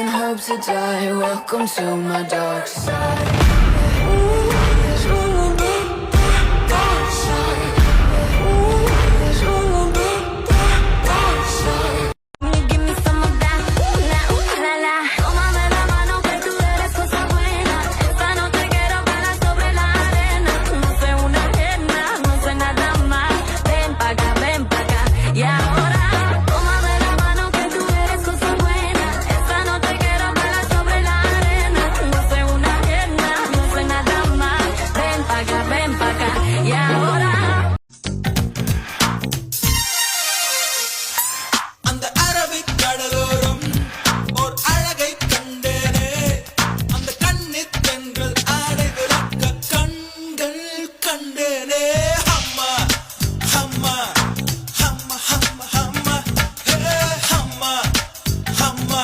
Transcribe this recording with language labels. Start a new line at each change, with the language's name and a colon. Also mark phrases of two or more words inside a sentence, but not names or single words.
English: hope to die. Welcome to my dark side. Give me some of that, la la.
Spanish: Tómame la mano que tú eres cosa buena. Esta noche quiero bailar sobre la arena. No soy una ajena, no soy nada más. Ven pa' acá, y ahora. Tómame la mano que tú eres cosa buena. Esta noche quiero bailar sobre la arena. No soy una ajena, no soy nada más. Ven pa' acá, y ahora.
Tamil: அந்த அரபிக் கடலோரம் ஓர் அழகை கண்டேனே அந்த கண்ணித் தென்றல் ஆடை விளக்க கண்கள் கண்டேனே ஹம்மா ஹம்மா ஹம்மா ஹம்மா ஹம்மா ஹே ஹம்மா ஹம்மா